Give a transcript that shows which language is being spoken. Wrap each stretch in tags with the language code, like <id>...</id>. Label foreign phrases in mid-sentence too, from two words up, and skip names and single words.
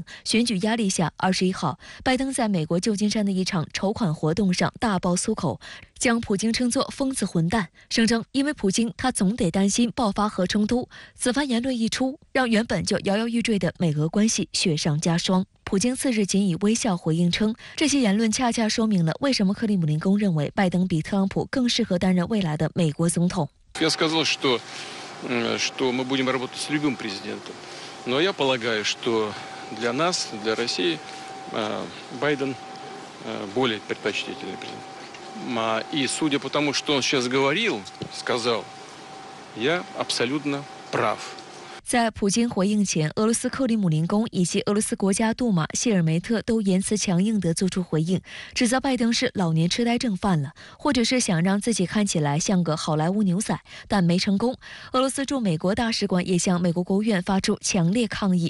<zh>选举压力下，21号，拜登在美国旧金山的一场筹款活动上大爆粗口，将普京称作“疯子混蛋”，声称因为普京，他总得担心爆发核冲突。此番言论一出，让原本就摇摇欲坠的美俄关系雪上加霜。普京次日仅以微笑回应称，这些言论恰恰说明了为什么克里姆林宫认为拜登比特朗普更适合担任未来的美国总统。</zh> <ru>что мы будем работать с любым президентом. Но я полагаю, что для нас, для России, Байден более предпочтительный президент. И судя по тому, что он сейчас говорил, сказал, я абсолютно прав.</ru> <zh>在普京回应前，俄罗斯克里姆林宫以及俄罗斯国家杜马谢尔梅特都言辞强硬地做出回应，指责拜登是老年痴呆症犯了，或者是想让自己看起来像个好莱坞牛仔，但没成功。俄罗斯驻美国大使馆也向美国国务院发出强烈抗议。</zh>